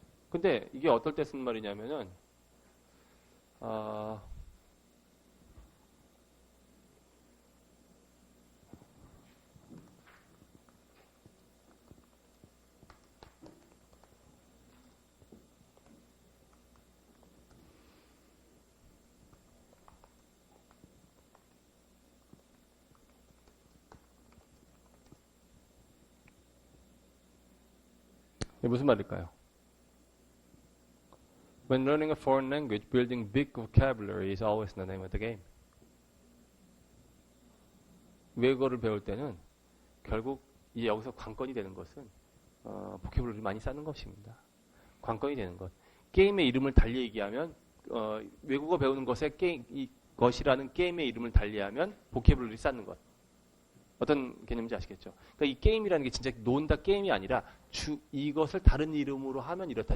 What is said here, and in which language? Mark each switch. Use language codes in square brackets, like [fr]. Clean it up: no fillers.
[ko] 근데 이게 어떨 때 쓰는 말이냐면은 이게 무슨 말일까요? [en] When learning a foreign language, building big vocabulary is always the name of the game. [ko] 외국어를 배울 때는 결국 이 여기서 관건이 되는 것은 보케블러리를 많이 쌓는 것입니다. 관건이 되는 것. 게임의 이름을 달리 얘기하면 외국어 배우는 것에 것이라는 게임의 이름을 달리하면 보케블러리 쌓는 것. 어떤 개념인지 아시겠죠? 그러니까 이 게임이라는 게 진짜 논다 게임이 아니라 이것을 다른 이름으로 하면 이렇다.